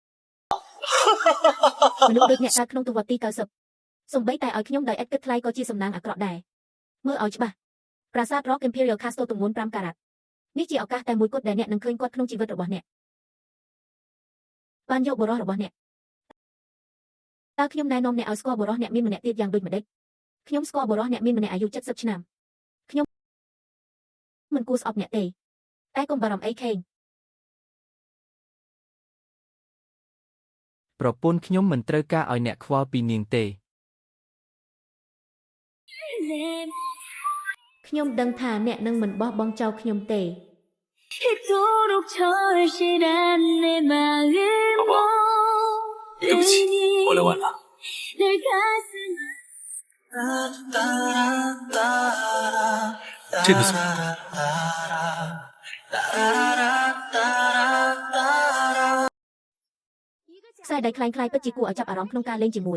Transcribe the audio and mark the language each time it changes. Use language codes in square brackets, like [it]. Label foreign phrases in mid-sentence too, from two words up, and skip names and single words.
[km] មនុស្សដូចអ្នកកើតក្នុងទសវត្សរ៍ទី90សូម្បីតែឲ្យខ្ញុំដោយឥតគិតថ្លៃក៏ជាសំណាងអាក្រក់ដែរមើលឲ្យច្បាស់ប្រាសាទ Rock Imperial Castle ទម្ងន់5ការ៉ាត់នេះជាឱកាសតែមួយគត់ដែលអ្នកនឹងឃើញគាត់ក្នុងជីវិតរបស់អ្នកបានយកបរិសរបស់អ្នកតើខ្ញុំណែនាំអ្នកឲ្យស្គាល់បរិសអ្នកមានម្នាក់ទៀតយ៉ាងដូចម្ដេចខ្ញុំស្គាល់បរិសអ្នកមានម្នាក់អាយុ70ឆ្នាំខ្ញុំមិនគួរស្អប់អ្នកទេតែកុំបារម្ភអីខេង ប្រពន្ធខ្ញុំមិនត្រូវការឲ្យអ្នកខ្វល់ពីនាងទេ ខ្ញុំដឹងថាអ្នកនឹងមិនបោះបង់ចោលខ្ញុំទេ [zh] 对不起，我来晚了。这个怎么？ [km] ខ្សែដៃคล้ายៗពិតជាគួរឲ្យចាប់អារម្មណ៍ក្នុងការលេងជាមួយ